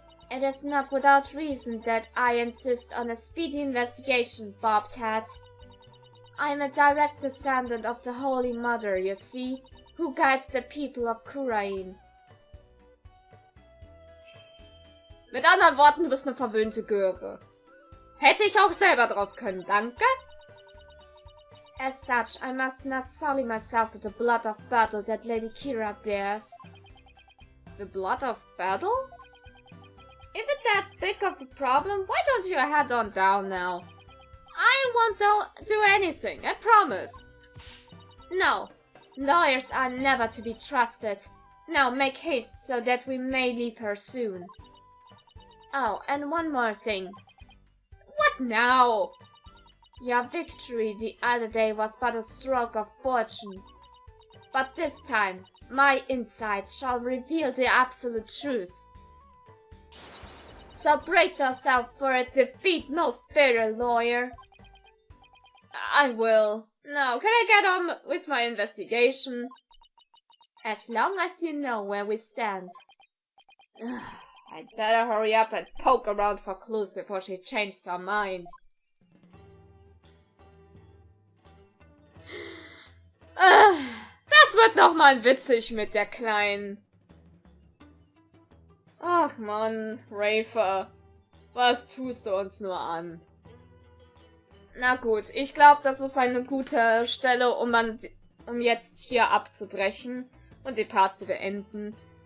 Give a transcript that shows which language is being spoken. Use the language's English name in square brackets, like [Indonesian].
[English] It is not without reason that I insist on a speedy investigation, Barbed Head. I'm a direct descendant of the Holy Mother, you see, who guides the people of Kurain. [German] Mit anderen Worten, du bist eine verwöhnte Göre. Hätte ich auch selber drauf können, danke. [English] As such, I must not sully myself with the blood of battle that Lady Kira bears. The blood of battle? If it's that big of a problem, why don't you head on down now? I won't do anything, I promise. No, lawyers are never to be trusted. Now make haste so that we may leave her soon. Oh, and one more thing. What now? Your victory the other day was but a stroke of fortune. But this time, my insights shall reveal the absolute truth. So brace yourself for a defeat, most bitter lawyer. I will. Now, can I get on with my investigation? As long as you know where we stand. I'd better hurry up and poke around for clues before she changes her mind. [German] Das wird noch mal witzig mit der Kleinen. Ach Mann, Rafer. Was tust du uns nur an? Na gut, ich glaube, das ist eine gute Stelle, um jetzt hier abzubrechen und den Part zu beenden.